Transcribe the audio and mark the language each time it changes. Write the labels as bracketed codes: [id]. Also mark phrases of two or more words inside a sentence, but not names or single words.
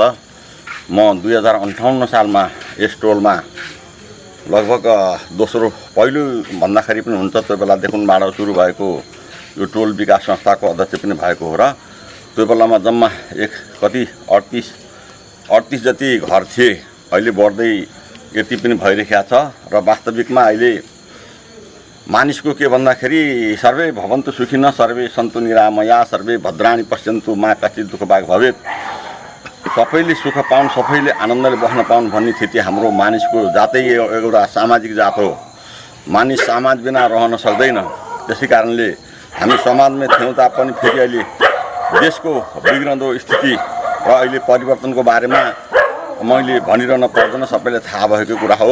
[ne] म 2058 सालमा यस टोलमा लगभग दोस्रो पहिलो भन्दाखेरि पनि हुन्छ त्यो बेलादेखिबाट सुरु भएको यो टोल विकास संस्थाको अध्यक्ष पनि भएको हो। र त्यो बेलामा जम्मा 38 जति घर थिए, अहिले बढ्दै यति पनि भइरहेको छ। र वास्तविकमा अहिले मानिसको के भन्दाखेरि [sa] सर्वे भवन्तु सुखिनः सर्वे सन्तु निरामया सर्वे भद्राणि पश्यन्तु मा कश्चित् दुःख भाग भवेत्। [ne] सबैले सुख पाउन्, सबैले आनन्दले बस्न पाउन् भन्ने स्थिति हाम्रो मानिसको जातै एउटा सामाजिक जात हो। मानिस समाज बिना रहन सक्दैन। त्यसै कारणले हामी समाजमै थियौँ तापनि फेरि अहिले देशको बिग्रदो स्थिति र अहिले परिवर्तनको बारेमा मैले भनिरहन पर्दैन, सबैलाई थाहा भएको कुरा हो।